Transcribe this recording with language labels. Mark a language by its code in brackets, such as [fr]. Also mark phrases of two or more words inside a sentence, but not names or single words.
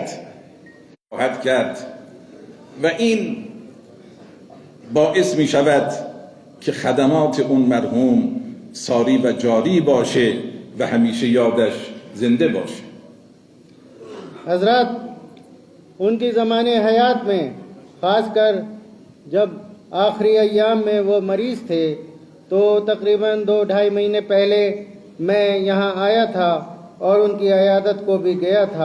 [fa] کرد و این باعث می شود که خدمات اون مرحوم ساری و جاری باشه و همیشه یادش زنده باشه. [ur] حضرت ان کی زمانے حیات میں خاص کر جب آخری ایام میں وہ مریض تھے تو تقریباً 2-2.5 مہینے پہلے میں یہاں آیا تھا اور ان کی عیادت کو بھی گیا تھا.